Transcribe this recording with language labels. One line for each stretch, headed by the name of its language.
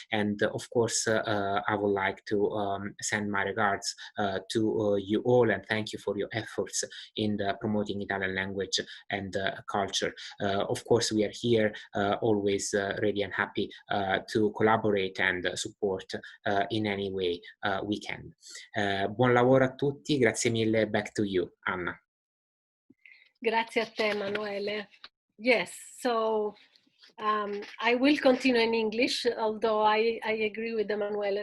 English: And of course, I would like to send my regards to you all, and thank you for your efforts in promoting Italian language and culture. Of course, we are here always ready and happy to collaborate and support in any way we can.
Italian: Buon lavoro a tutti, grazie mille.
English: Back to you, Anna.
Italian: Grazie a te, Emanuele.
English: Yes, so I will continue in English, although I agree with Emanuele.